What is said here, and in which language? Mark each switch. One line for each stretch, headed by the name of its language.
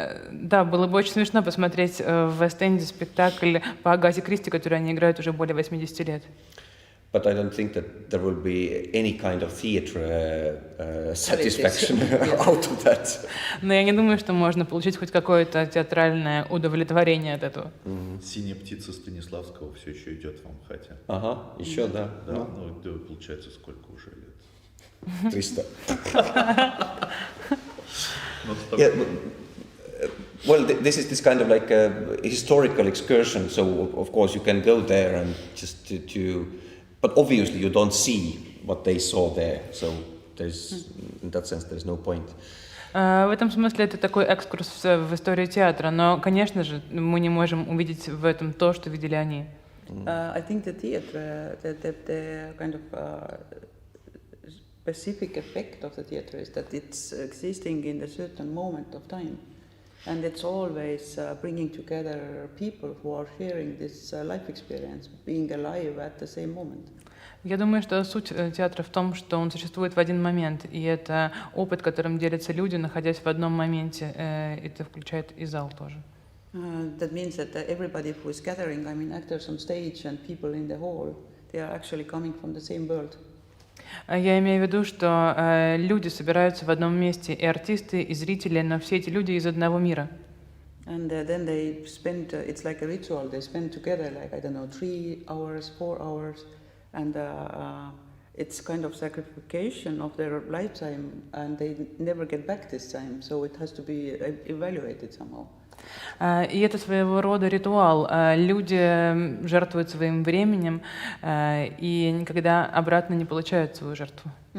Russian: Да, было бы очень смешно посмотреть в Вест-Энде спектакль по Агате Кристи, который они играют уже более 80 лет.
English: But I don't think that there will be any kind of theatre satisfaction out of that.
Russian: Но я не думаю, что можно получить хоть какое-то театральное удовлетворение от этого. «Синяя птица» Станиславского все еще идет в Амхате. Ага, еще, да. Да, ну, получается, сколько уже лет? 300.
English: Yeah, well, this is this kind of like a historical excursion, so of course you can go there and just to but obviously you don't see what they saw there, so there's in that sense there's no point.
Russian: В этом смысле это такой экскурс в историю театра, но, конечно же, мы не можем увидеть в этом то, что видели они.
English: I think the theatre, the kind of specific effect of the theatre is that it's existing in a certain moment of time, and it's always bringing together people who are sharing this life experience, being alive at the same moment.
Russian: Я думаю, что суть театра в том, что он существует в один момент, и это опыт, которым делятся люди, находясь в одном моменте. Это включает и зал тоже.
English: That means that everybody who is gathering, I mean actors on stage and people in the hall, they are actually coming from the same world.
Russian: Я имею в виду, что люди собираются в одном месте, и артисты, и зрители, но все эти люди из одного мира.
English: And then they spend, it's like a ritual, they spend together like, I don't know, 3 hours, 4 hours, and it's kind of sacrification of their lifetime, and they never get back this time, so it has to be evaluated somehow.
Russian: И это своего рода ритуал. Люди жертвуют своим временем и никогда обратно не получают свою жертву.